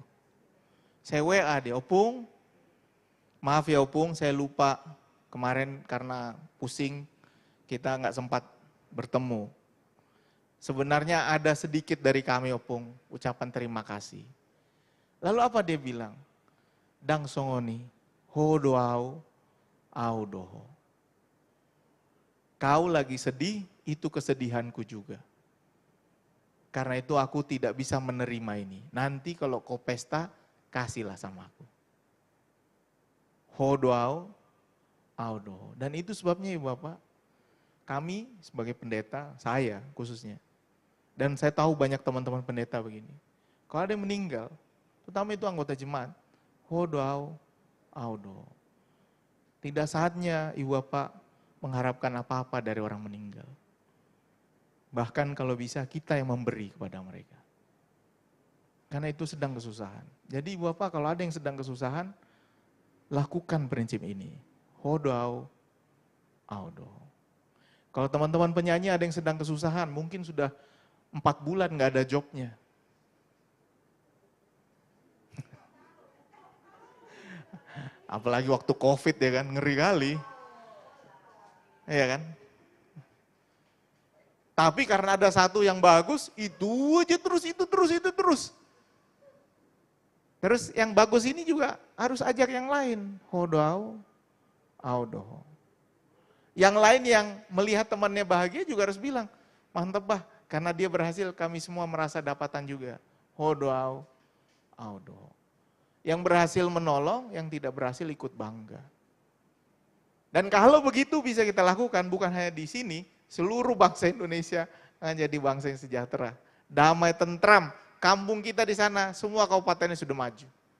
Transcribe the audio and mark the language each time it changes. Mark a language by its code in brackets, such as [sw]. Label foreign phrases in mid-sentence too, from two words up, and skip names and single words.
[id] Saya WA dia, Opung, maaf ya Opung, saya lupa kemarin karena pusing, kita nggak sempat bertemu. Sebenarnya ada sedikit dari kami Opung, ucapan terima kasih. Lalu apa dia bilang? [bbc] Dang songoni, ho doau, au doho. [id] Kau lagi sedih, itu kesedihanku juga. Karena itu aku tidak bisa menerima ini. Nanti kalau kau pesta, kasihlah sama aku. [bbc] Ho doau, au doho. [id] Dan itu sebabnya Ibu Bapak, kami sebagai pendeta, saya khususnya, dan saya tahu banyak teman-teman pendeta begini. Kalau ada yang meninggal, terutama itu anggota jemaat, [bbc] ho doau, au doho. [id] Tidak saatnya Ibu Bapak mengharapkan apa-apa dari orang meninggal. Bahkan kalau bisa kita yang memberi kepada mereka. Karena itu sedang kesusahan. Jadi Ibu Bapak kalau ada yang sedang kesusahan, lakukan prinsip ini. [bbc] Ho doau, au doho. [id] Kalau teman-teman penyanyi ada yang sedang kesusahan, mungkin sudah 4 bulan nggak ada jobnya. Apalagi waktu COVID ya kan, ngeri kali. Iya kan? Tapi karena ada satu yang bagus, itu aja terus, itu terus. Terus yang bagus ini juga harus ajak yang lain. [bbc] Ho doau, au doho. [id] Yang lain yang melihat temannya bahagia juga harus bilang, mantep bah, karena dia berhasil kami semua merasa dapatan juga. [bbc] Ho doau, au doho. [id] Yang berhasil menolong, yang tidak berhasil ikut bangga. Dan kalau begitu bisa kita lakukan, bukan hanya di sini, seluruh bangsa Indonesia akan jadi bangsa yang sejahtera. Damai, tentram, kampung kita di sana, semua kabupatennya sudah maju.